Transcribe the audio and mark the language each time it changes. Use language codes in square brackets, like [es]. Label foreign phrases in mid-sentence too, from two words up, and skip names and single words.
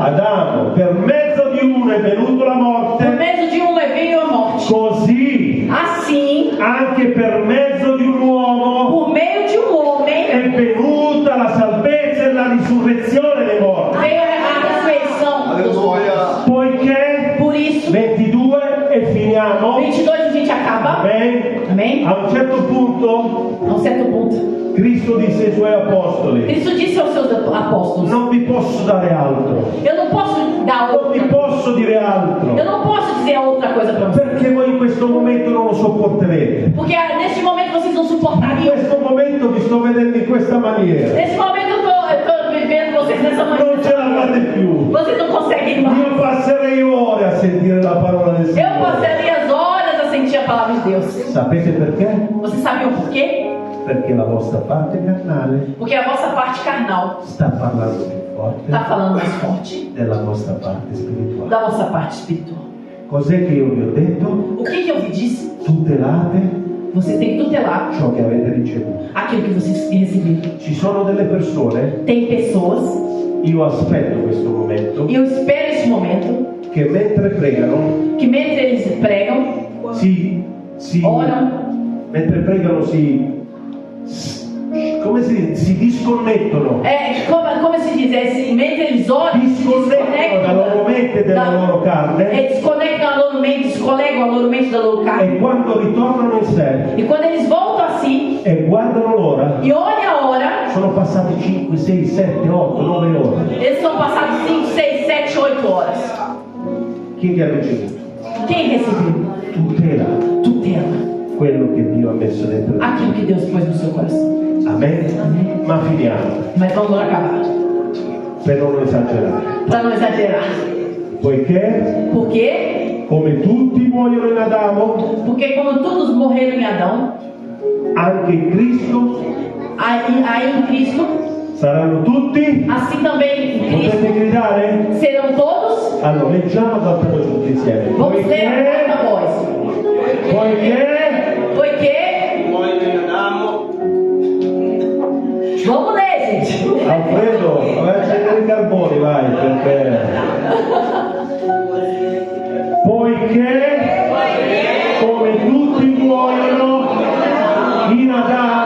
[it] Adamo. Per mezzo di uno è venuta la [pt] Por [it] morte, [pt] meio de um veio a morte. [it] così [pt] Assim, [it] anche per mezzo di un uomo [pt] por meio de um homem [it] è venuta la salvezza e la risurrezione dei morti. [pt] veio a ressurreição dos mortos. Aleluia. [it] Poiché, [pt] Por isso, [it] 22 e finiamo, [pt] 22 a gente acaba. [it] amen. [pt] Amém? [it] A un certo punto [pt] A um certo ponto. [it] Cristo disse ai suoi apostoli: [pt] Cristo disse aos seus apóstolos: [it] non vi posso dare altro, [pt] eu não posso dar [it] non vi [pt] outra. [it] posso dire altro, [pt] Eu não posso dizer outra coisa para vocês. [it] perché voi in questo momento non lo sopporterete. [pt] Porque neste momento vocês não [it] In [pt] suportariam. [it] questo momento vi sto vedendo in questa maniera, [pt] Nesse momento eu tô vivendo vocês dessa [it] non [pt] maneira. [it] ce la fate più. [pt] Vocês não conseguem mais. [it] Io passerei ore a sentire la parola del [pt] Eu [it] Signore. [pt] passaria as horas a sentir a palavra de Deus. [it] Sapete perché? [pt] Vocês sabiam por quê? [it] Perché la vostra parte carnale [pt] Porque a vossa parte carnal [it] sta parlando più forte [pt] está falando mais forte [it] della vostra parte spirituale. [pt] da vossa parte espiritual. [it] Cos'è che io vi ho detto? [pt] O que eu vi disse? [it] Tutelate [pt] Vocês têm que tutelar [it] ciò che avete ricevuto. [pt] aquilo que vocês receberam. [it] Ci sono delle persone, [pt] Tem pessoas, [it] io aspetto questo momento, [pt] e eu espero esse momento, [it] che mentre pregano [pt] que mentre eles pregam, oram, [it] mentre pregano come si disconnettono, [pt] como se diz, mentre eles oram, se [it] disconnettono dalla loro mente e della loro carne, [pt] desconectam a loro mente, descolegam a loro mente da loro carne. [it] e quando ritornano in sé [pt] E quando eles voltam a si, [it] e guardano l'ora, [pt] e olha a hora, [it] sono passati 5, 6, 7, 8, 9 ore. [pt] eles são passados 5, 6, 7, 8 horas. [it] Chi che ha ricevuto? [pt] Quem recebeu? [it] Tutela Tutela. quello che Dio ha messo dentro di te. [pt] Aquilo que Deus pôs no seu coração. [it] Amen? Ma finiamo, [pt] Mas vamos acabar. [it] per non esagerare. [pt] Para não exagerar. [it] Poiché, [pt] Por quê? [it] come tutti muoiono in Adamo, [pt] Porque como todos morreram em Adão, [it] anche in Cristo [pt] aí em Cristo, [it] saranno tutti. [pt] assim também em Cristo, [it] Potete gridare? [pt] serão todos. [it] Allora, leggiamo davvero tutti insieme. [pt] Vamos ler a quarta voz. [it] Poiché, [pt] Vamos ler, gente. [it] Alfredo, vai a accendere i carboni, vai, perché... Poiché, come tutti muoiono in Adamo,